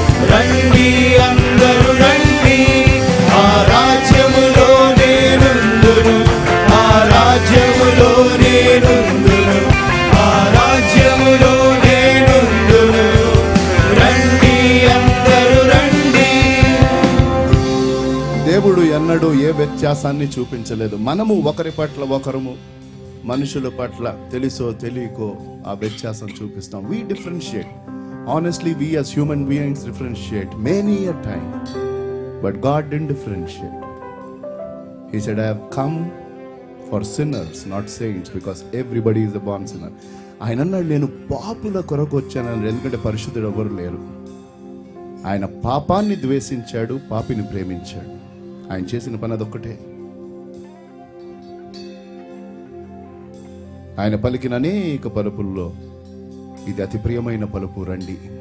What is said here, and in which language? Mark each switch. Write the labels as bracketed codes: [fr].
[te] రండి అందరూ రండి, ఆ రాజ్యములో నేనుందును, ఆ రాజ్యములో నేనుందును, ఆ రాజ్యములో నేనుందును. రండి అందరూ రండి. దేవుడు ఎన్నడూ ఏ వ్యత్యాసాన్ని చూపించలేదు. మనము ఒకరి పట్ల ఒకరము, మనుషుల పట్ల తెలుసో తెలియకో ఆ వ్యత్యాసం చూపిస్తాం. [en] We differentiate. Honestly, we as human beings differentiate many a time. But God didn't differentiate. He said, I have come for sinners, not saints, because everybody is a born sinner. [te] ఆయన అన్నాడు, నేను పాపుల కొరకు వచ్చానని. ఎందుకంటే పరిశుద్ధుడు ఎవరు లేరు. ఆయన పాపాన్ని ద్వేషించాడు, పాపిని ప్రేమించాడు. ఆయన చేసిన పని అదొక్కటే. ఆయన పలికిన అనేక పలుపుల్లో ఇది అతి ప్రియమైన పలుపు, రండి.